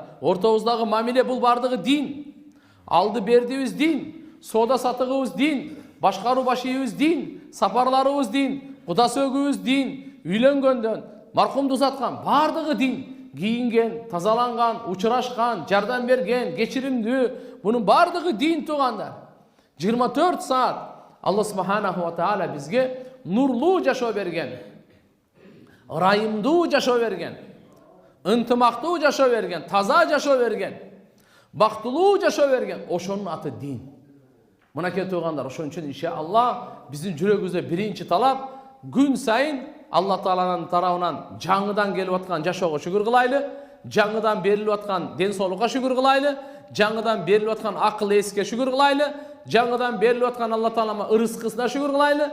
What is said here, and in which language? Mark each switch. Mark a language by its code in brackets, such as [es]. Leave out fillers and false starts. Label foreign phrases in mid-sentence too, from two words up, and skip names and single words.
[ky] Ортобуздагы мамиле бул бардыгы дин. Алды бердибиз дин, соода сатыгыбыз дин, башкаруу баш ийибиз дин, сапарларыбыз дин, куда сөгүүбүз дин, үйлөнгөндөн маркумду узаткан бардыгы дин. Кийинген, тазаланган, учурашкан, жардам берген, кечиримдүү, бунун бардыгы дин тугандар. 24 саат Аллах [ar] سبحانه وتعالى [ky] бизге нурлуу жашоо берген. Ырайымдуу жашоо берген. Ынтымактуу жашоо берген, таза жашоо берген. Бактылуу жашоо берген. Ошонун аты дин. Мынакей тугандар, ошон үчүн иншаллах биздин жүрөгүбүздө биринчи талап күн сайын Алла Тааланын тарабынан жаңыдан келип аткан жашоого шүгүр кылайлы, жаңыдан берилип аткан ден соолукка шүгүр кылайлы, жаңыдан берилип аткан акыл эске шүгүр кылайлы, жаңыдан берилип аткан Алла Таалама ырыскысына шүгүр кылайлы.